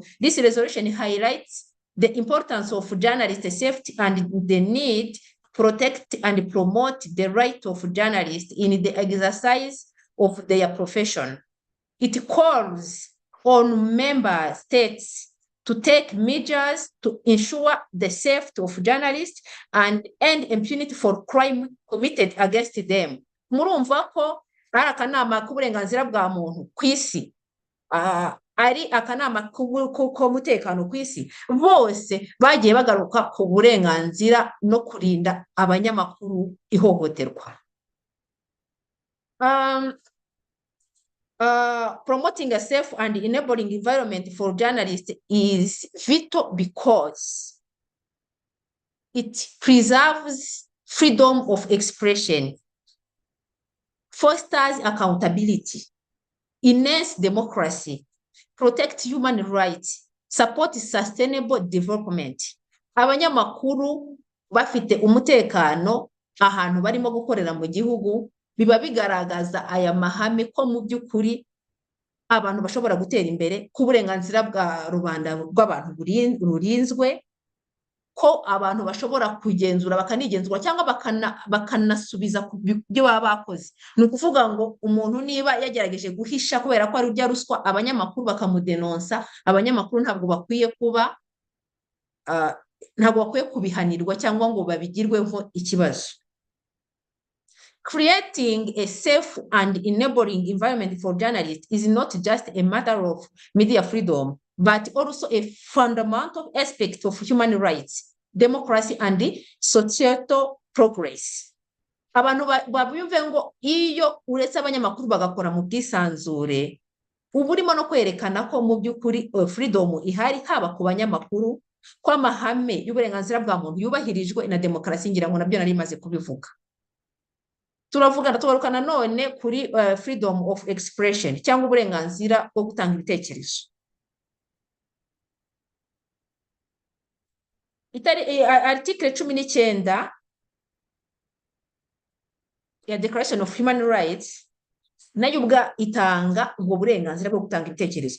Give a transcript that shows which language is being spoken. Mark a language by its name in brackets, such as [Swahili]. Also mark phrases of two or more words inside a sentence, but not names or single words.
[English] This resolution highlights the importance of journalist safety and the need to protect and promote the right of journalists in the exercise of their profession. It calls on member states to take measures to ensure the safety of journalists and end impunity for crime committed against them. [Kinyarwanda] Murumva ko ari akanama k'uburenganzira bwa muntu ku isi, ari akanama k'umutekano ku isi, bose bagiye bagaruka ku burenganzira no kurinda abanyamakuru ihohoterwa. [English] Promoting a safe and enabling environment for journalists is vital because it preserves freedom of expression, fosters accountability, enhances democracy, protects human rights, supports sustainable development. [Kinyarwanda] Abanyamakuru bafite umutekano ahantu barimo gukorera mu gihugu, biba bigaragaza aya mahame ko mu by'ukuri abantu bashobora gutera imbere, ko uburenganzira bwa rubanda rw'abantu burinzwe, ko abantu bashobora kugenzura bakanigenzura cyangwa bakanasubiza ku byo baba bakoze. Ni ukuvuga ngo umuntu niba yagerageje guhisha kubera ko ari urya ruswa, abanyamakuru bakamudenonsa, abanyamakuru ntabwo bakwiye kubihanirwa cyangwa ngo babigirweho ikibazo. [English] Creating a safe and enabling environment for journalists is not just a matter of media freedom, but also a fundamental aspect of human rights, democracy, and societal progress. [Kinyarwanda] Abantu babyumve ngo iyo uretse abanyamakuru bagakora mu bwisanzure, ubu urimo no kwerekana ko mu by'ukuri freedom ihari, haba ku banyamakuru, ko amahame y'uburenganzira bwa muntu yubahirijwe na demokarasi, ngira ngo nabyo nari maze kubivuga. Tugaruka none kuri [English] freedom of expression [Kinyarwanda] cyangwa uburenganzira bwo gutanga ibitekerezo. Article 19 ya Declaration of Human Rights nayo ubwa itanga ubwo burenganzira bwo gutanga ibitekerezo.